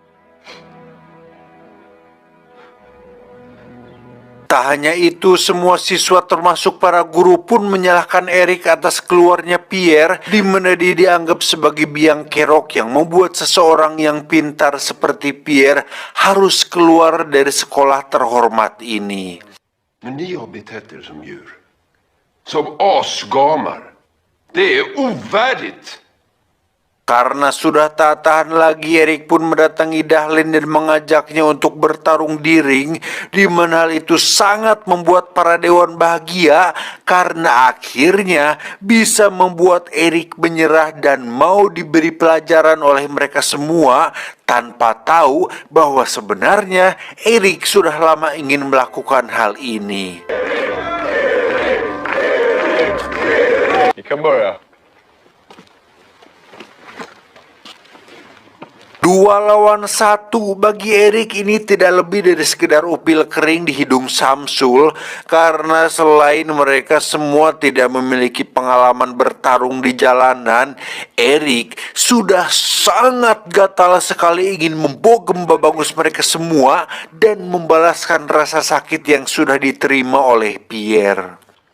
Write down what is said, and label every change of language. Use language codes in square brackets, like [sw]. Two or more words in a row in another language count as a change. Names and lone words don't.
[id] Tak hanya itu, semua siswa termasuk para guru pun menyalahkan Erik atas keluarnya Pierre, di mana dia dianggap sebagai biang kerok yang membuat seseorang yang pintar seperti Pierre harus keluar dari sekolah terhormat ini. [sv] Men ni har betett er som djur. Som asgamar. Det är ovärdigt. [id] Karena sudah tak tahan lagi, Erik pun mendatangi Dahlin dan mengajaknya untuk bertarung di ring, di mana hal itu sangat membuat para dewan bahagia karena akhirnya bisa membuat Erik menyerah dan mau diberi pelajaran oleh mereka semua tanpa tahu bahwa sebenarnya Erik sudah lama ingin melakukan hal ini. [sv] Vi kan börja. [id] 2 lawan 1 bagi Erik ini tidak lebih dari sekedar upil kering di hidung Samsul, karena selain mereka semua tidak memiliki pengalaman bertarung di jalanan, Erik sudah sangat gatal sekali ingin membogem babangus mereka semua dan membalaskan rasa sakit yang sudah diterima oleh Pierre.